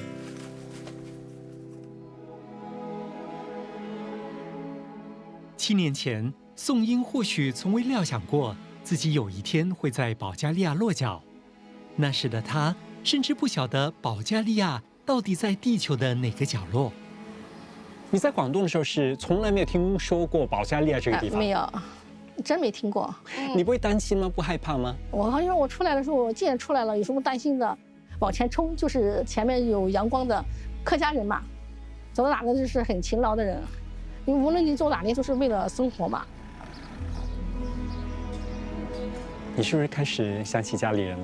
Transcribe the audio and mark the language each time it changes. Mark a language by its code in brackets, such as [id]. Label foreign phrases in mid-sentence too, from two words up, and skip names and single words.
[zh] 7 年前，宋英或許從未料想過自己有一天會在保加利亞落腳。那時的他甚至不曉得保加利亞到底在地球的哪個角落。你在廣東的時候是從來沒有聽說過保加利亞這個地方？沒有，真沒聽過。你不會擔心嗎？ 不害怕嗎？我出來的時候，我既然出來了，有什麼擔心的？往前衝，就是前面有陽光的客家人嘛，走到哪個就是很勤勞的人。因為無論你走哪裡，都是為了生活嘛。你是不是開始想起家裡人了？